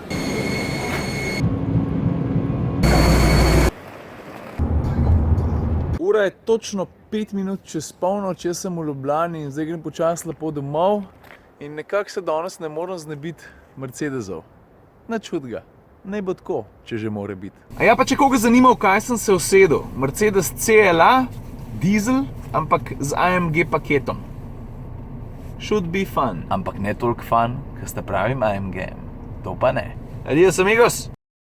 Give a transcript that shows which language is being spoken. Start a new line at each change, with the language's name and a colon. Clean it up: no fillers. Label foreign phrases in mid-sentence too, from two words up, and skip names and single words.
Slovenian: Ura je točno 5 minut čez polnoč, jaz sem v Ljubljani in zdaj grem počasi lepo domov in nekako se danes ne moram znebiti Mercedesov. Nič hudega. Naj bo tako, če že more biti. A ja, pa če koga zanima, v kaj sem se usedel. Mercedes CLA, dizel, ampak z AMG paketom.
English: Should be fun.
Slovenian: Ampak ne toliko fun, ker sta pravim AMG. To pa ne.
Spanish: Adios, amigos!